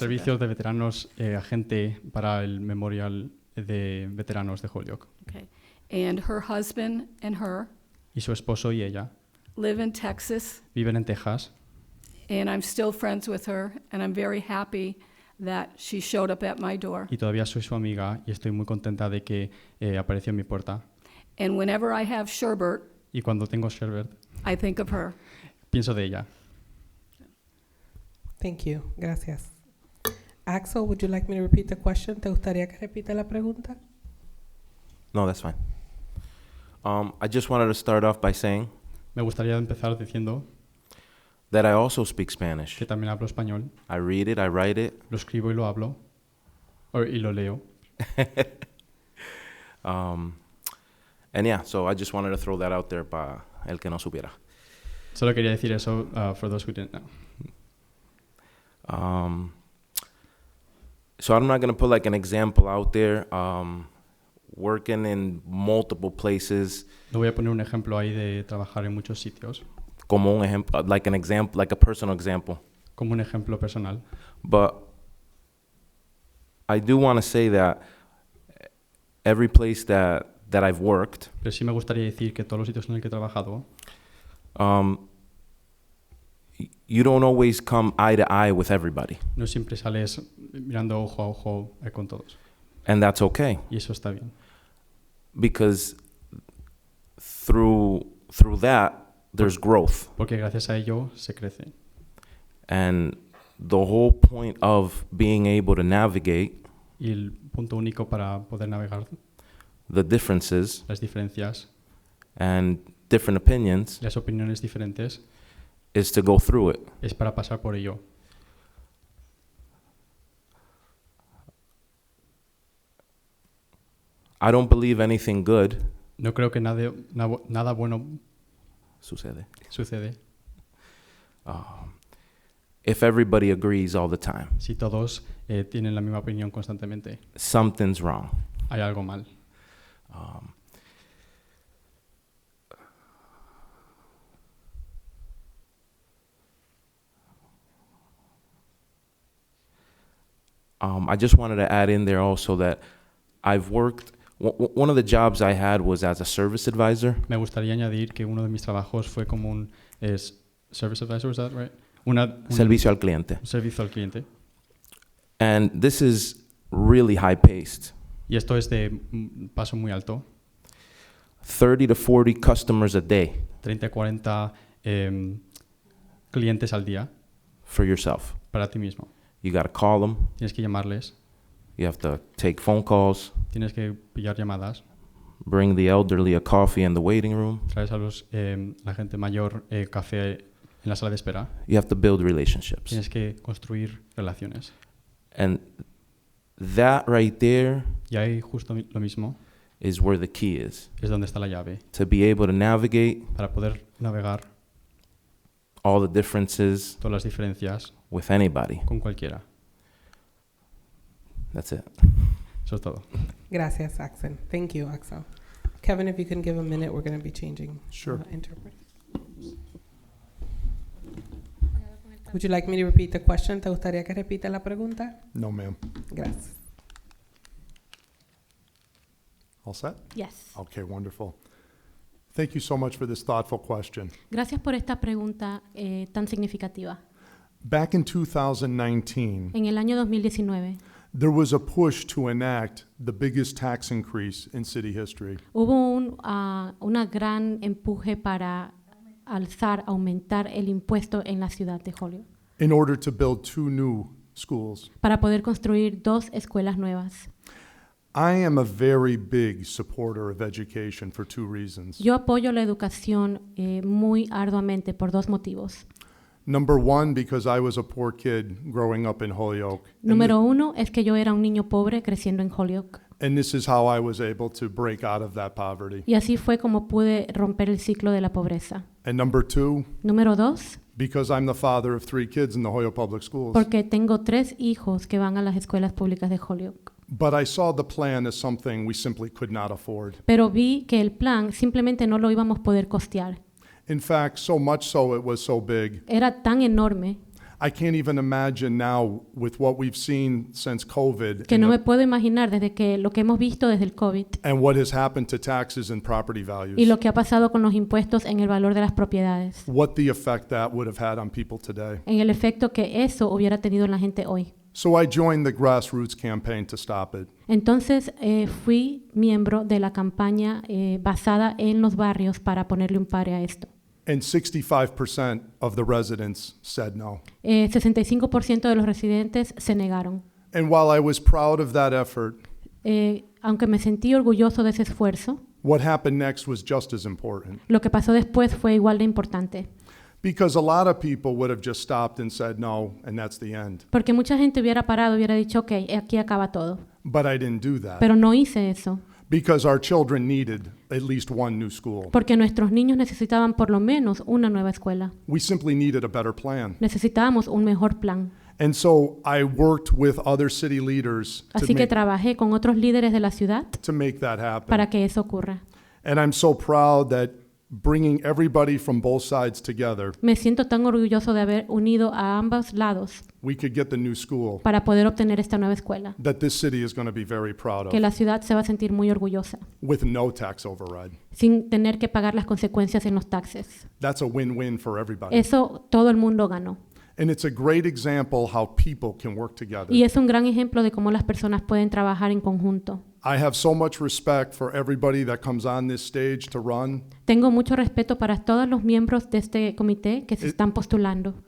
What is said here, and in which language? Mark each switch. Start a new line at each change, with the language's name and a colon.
Spanish: servicio de veteranos, agente para el memorial de veteranos de Holyoke.
English: Okay, and her husband and her
Spanish: Y su esposo y ella
English: live in Texas,
Spanish: viven en Texas
English: and I'm still friends with her, and I'm very happy that she showed up at my door.
Spanish: y todavía soy su amiga y estoy muy contenta de que apareció en mi puerta.
English: And whenever I have sherbet,
Spanish: Y cuando tengo sherbet,
English: I think of her.
Spanish: pienso de ella.
English: Thank you. Gracias. Axel, would you like me to repeat the question?
Spanish: ¿Te gustaría que repita la pregunta?
English: No, that's fine. I just wanted to start off by saying
Spanish: Me gustaría empezar diciendo
English: that I also speak Spanish.
Spanish: que también hablo español,
English: I read it, I write it.
Spanish: lo escribo y lo hablo, y lo leo.
English: And yeah, so I just wanted to throw that out there
Spanish: para el que no supiera. Solo quería decir eso
English: for those who didn't know. So I'm not going to put like an example out there. Working in multiple places,
Spanish: No voy a poner un ejemplo ahí de trabajar en muchos sitios, como un ejemplo,
English: like an example, like a personal example.
Spanish: como un ejemplo personal.
English: But I do want to say that every place that I've worked,
Spanish: Pero sí me gustaría decir que todos los sitios en los que he trabajado,
English: you don't always come eye to eye with everybody.
Spanish: no siempre sales mirando ojo a ojo con todos.
English: And that's okay,
Spanish: Y eso está bien.
English: because through that, there's growth.
Spanish: Porque gracias a ello se crece.
English: And the whole point of being able to navigate
Spanish: Y el punto único para poder navegar
English: the differences
Spanish: las diferencias,
English: and different opinions
Spanish: las opiniones diferentes,
English: is to go through it.
Spanish: es para pasar por ello.
English: I don't believe anything good
Spanish: No creo que nada bueno sucede sucede
English: if everybody agrees all the time.
Spanish: si todos tienen la misma opinión constantemente.
English: Something's wrong.
Spanish: Hay algo mal.
English: I just wanted to add in there also that I've worked, one of the jobs I had was as a service advisor.
Spanish: Me gustaría añadir que uno de mis trabajos fue como un
English: service advisor, is that right?
Spanish: Un Servicio al cliente. servicio al cliente.
English: And this is really high paced.
Spanish: Y esto es de paso muy alto.
English: 30 to 40 customers a day
Spanish: 30 a 40 clientes al día
English: for yourself.
Spanish: para ti mismo.
English: You got to call them.
Spanish: Tienes que llamarles,
English: You have to take phone calls,
Spanish: tienes que pillar llamadas,
English: bring the elderly a coffee in the waiting room.
Spanish: traes a la gente mayor café en la sala de espera.
English: You have to build relationships.
Spanish: Tienes que construir relaciones.
English: And that right there
Spanish: Y ahí justo lo mismo
English: is where the key is.
Spanish: es donde está la llave.
English: To be able to navigate
Spanish: Para poder navegar
English: all the differences
Spanish: todas las diferencias
English: with anybody.
Spanish: con cualquiera.
English: That's it.
Spanish: Eso es todo. Gracias, Axel.
English: Thank you, Axel. Kevin, if you can give a minute, we're going to be changing Sure. interpreters. Would you like me to repeat the question?
Spanish: ¿Te gustaría que repita la pregunta?
English: No, ma'am.
Spanish: Gracias.
English: All set? Yes. Okay, wonderful. Thank you so much for this thoughtful question.
Spanish: Gracias por esta pregunta tan significativa.
English: Back in 2019,
Spanish: En el año 2019
English: there was a push to enact the biggest tax increase in city history.
Spanish: hubo una gran empuje para aumentar el impuesto en la ciudad de Holyoke,
English: In order to build 2 new schools.
Spanish: para poder construir 2 escuelas nuevas.
English: I am a very big supporter of education for 2 reasons.
Spanish: Yo apoyo la educación muy arduamente por 2 motivos.
English: Number 1, because I was a poor kid growing up in Holyoke.
Spanish: Número 1 es que yo era un niño pobre creciendo en Holyoke.
English: And this is how I was able to break out of that poverty.
Spanish: Y así fue como pude romper el ciclo de la pobreza.
English: And number 2,
Spanish: Número 2,
English: because I'm the father of 3 kids in the Holyoke Public Schools.
Spanish: porque tengo 3 hijos que van a las escuelas públicas de Holyoke.
English: But I saw the plan as something we simply could not afford.
Spanish: Pero vi que el plan simplemente no lo íbamos a poder costear.
English: In fact, so much so it was so big.
Spanish: Era tan enorme
English: I can't even imagine now with what we've seen since COVID
Spanish: que
English: and,
Spanish: no me puedo imaginar desde que lo que hemos visto desde el COVID
English: and what has happened to taxes and property values.
Spanish: y lo que ha pasado con los impuestos en el valor de las propiedades,
English: What the effect that would have had on people today.
Spanish: en el efecto que eso hubiera tenido en la gente hoy.
English: So I joined the grassroots campaign to stop it.
Spanish: Entonces fui miembro de la campaña basada en los barrios para ponerle un pare a esto.
English: And 65% of the residents said no.
Spanish: 65% de los residentes se negaron.
English: And while I was proud of that effort,
Spanish: Aunque me sentí orgulloso de ese esfuerzo,
English: what happened next was just as important.
Spanish: lo que pasó después fue igual de importante.
English: Because a lot of people would have just stopped and said no, and that's the end.
Spanish: Porque mucha gente hubiera parado y hubiera dicho, ok, aquí acaba todo.
English: But I didn't do that.
Spanish: Pero no hice eso,
English: Because our children needed at least one new school.
Spanish: porque nuestros niños necesitaban por lo menos una nueva escuela.
English: We simply needed a better plan.
Spanish: Necesitábamos un mejor plan.
English: And so I worked with other city leaders
Spanish: Así que
English: to
Spanish: trabajé con otros líderes de la ciudad
English: make that happen.
Spanish: para que eso ocurra.
English: And I'm so proud that bringing everybody from both sides together,
Spanish: Me siento tan orgulloso de haber unido a ambos lados
English: we could get the new school
Spanish: para poder obtener esta nueva escuela,
English: that this city is going to be very proud
Spanish: que
English: of,
Spanish: la ciudad se va a sentir muy orgullosa,
English: with no tax override.
Spanish: sin tener que pagar las consecuencias en los taxes.
English: That's a win-win for everybody.
Spanish: Eso todo el mundo ganó.
English: And it's a great example how people can work together.
Spanish: Y es un gran ejemplo de cómo las personas pueden trabajar en conjunto.
English: I have so much respect for everybody that comes on this stage to run.
Spanish: Tengo mucho respeto para todos los miembros de este comité que se están postulando,